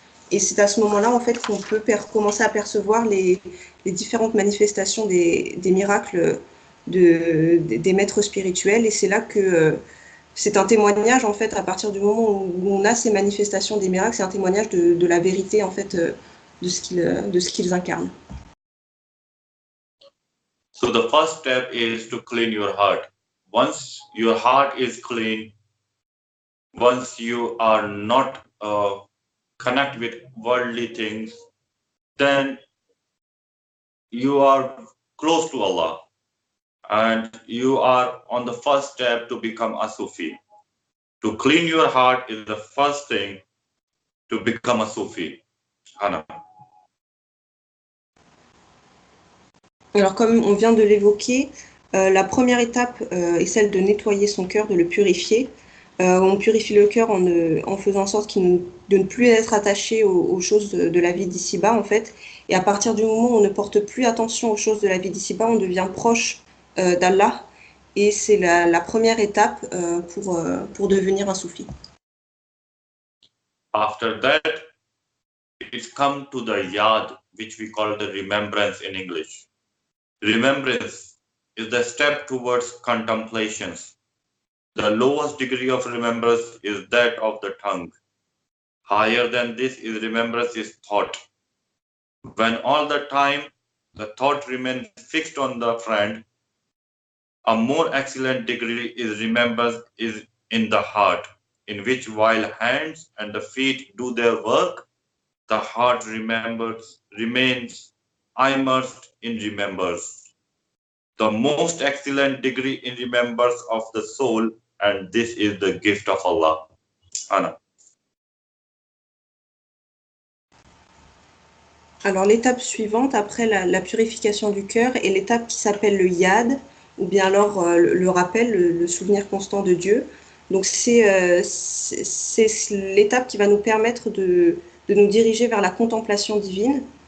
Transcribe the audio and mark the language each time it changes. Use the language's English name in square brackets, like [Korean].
[French] Et c'est à ce moment-là en fait qu'on peut commencer à percevoir les différentes manifestations des miracles des maîtres spirituels. Et c'est là que c'est un témoignage en fait, à partir du moment où on a ces manifestations des miracles, c'est un témoignage de la vérité en fait de ce qu'ils incarnent. [English] So the first step is to clean your heart. Once your heart is clean, once you are not connect with worldly things, then you are close to Allah and you are on the first step to become a Sufi. To clean your heart is the first thing to become a Sufi. Hana. [French] Alors comme on vient de l'évoquer, la première étape est celle de nettoyer son cœur, de le purifier. On purifie le cœur en faisant en sorte de ne plus être attaché aux choses de la vie d'ici-bas en fait. Et à partir du moment où on ne porte plus attention aux choses de la vie d'ici-bas, on devient proche d'Allah. Et c'est la première étape pour devenir un soufi. [English] After that, it's come to the yad, which we call the remembrance in English. Remembrance is the step towards contemplations. The lowest degree of remembrance is that of the tongue. Higher than this is remembrance is thought. When all the time the thought remains fixed on the friend, a more excellent degree is remembrance is in the heart, in which while hands and the feet do their work, the heart remains immersed in remembrance. The most excellent degree in remembrance of the soul, and this is the gift of Allah. Anna. [French] Alors l'étape suivante, après la purification du cœur, est l'étape qui s'appelle le yad, ou bien alors le rappel, le souvenir constant de Dieu. Donc c'est l'étape qui va nous permettre de nous diriger vers la contemplation divine.